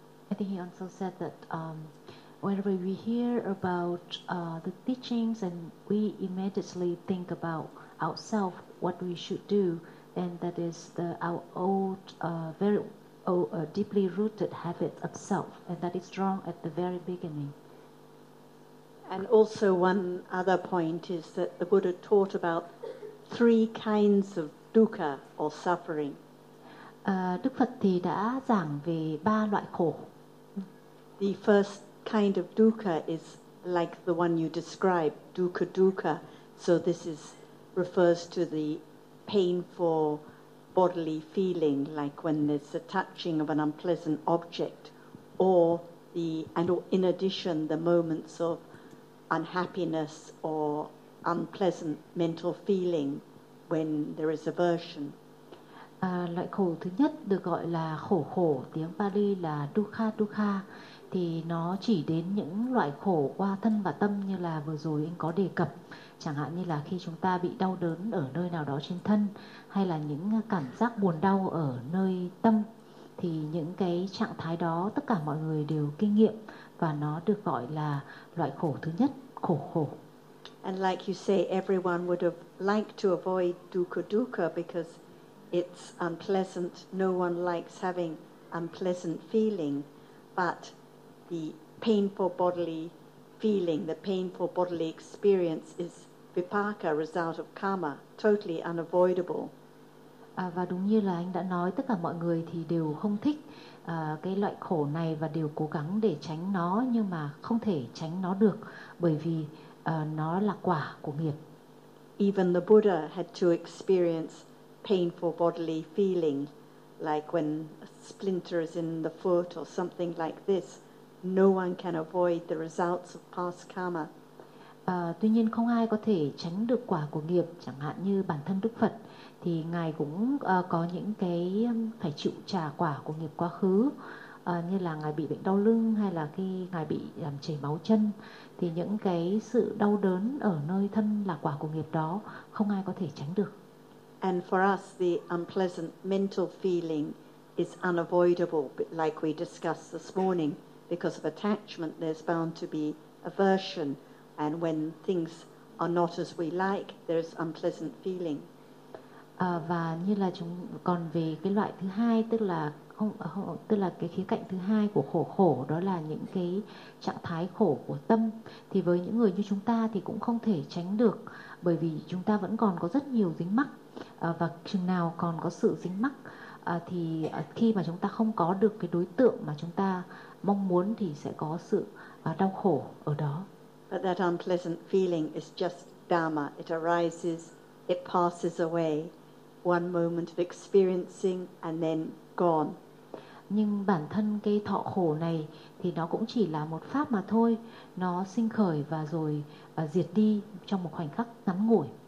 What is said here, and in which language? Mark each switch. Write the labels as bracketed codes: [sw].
[en] I think he also said that whenever we hear about the teachings and we immediately think about ourselves, what we should do, and that is our old, very old, deeply rooted habit of self, and that is wrong at the very beginning. And also one other point is that the Buddha taught about three kinds of dukkha or suffering. [vi] Đức Phật thì đã giảng về ba loại khổ. [en] The first kind of dukkha is like the one you describe, dukkha dukkha. So this is refers to the painful bodily feeling, like when there's a touching of an unpleasant object, or in addition, the moments of unhappiness or unpleasant mental feeling when there is aversion. [vi] Loại khổ thứ nhất được gọi là khổ khổ, tiếng Pali là dukkha dukkha, thì nó chỉ đến những loại khổ qua thân và tâm như là vừa rồi anh có đề cập. Chẳng hạn như là khi chúng ta bị đau đớn ở nơi nào đó trên thân, hay là những cảm giác buồn đau ở nơi tâm, thì những cái trạng thái đó tất cả mọi người đều kinh nghiệm, và nó được gọi là loại khổ thứ nhất, khổ khổ. [en] And like you say, everyone would have liked to avoid dukkha dukkha because it's unpleasant. No one likes having unpleasant feeling, but the painful bodily feeling, the painful bodily experience is vipaka, result of karma, totally unavoidable. [vi] Và đúng như là anh đã nói, tất cả mọi người thì đều không thích cái loại khổ này và đều cố gắng để tránh nó, nhưng mà không thể tránh nó được bởi vì nó là quả của nghiệp. [en] Even the Buddha had to experience painful bodily feeling, like when a splinter is in the foot or something like this. No one can avoid the results of past karma. [vi] Tuy nhiên không ai có thể tránh được quả của nghiệp, chẳng hạn như bản thân Đức Phật thì ngài cũng có những cái phải chịu trả quả của nghiệp quá khứ, như là ngài bị bệnh đau lưng, hay là khi ngài bị làm chảy máu chân, thì những cái sự đau đớn ở nơi thân là quả của nghiệp đó, không ai có thể tránh được. [en] And for us, the unpleasant mental feeling is unavoidable, like we discussed this morning. Because of attachment, there's bound to be aversion. And when things are not as we like, there's unpleasant feeling. [vi] Và như là chúng còn về cái loại thứ hai, tức là cái khía cạnh thứ hai của khổ khổ, đó là những cái trạng thái khổ của tâm. Thì với những người như chúng ta thì cũng không thể tránh được, bởi vì chúng ta vẫn còn có rất nhiều dính mắc. Và chừng nào còn có sự dính mắc, thì khi mà chúng ta không có được cái đối tượng mà chúng ta mong muốn thì sẽ có sự đau khổ ở đó. [en] But that unpleasant feeling is just dharma. It arises, it passes away. One moment of experiencing and then gone. [vi] Nhưng bản thân cái thọ khổ này thì nó cũng chỉ là một pháp mà thôi. Nó sinh khởi và rồi diệt đi trong một khoảnh khắc ngắn ngủi.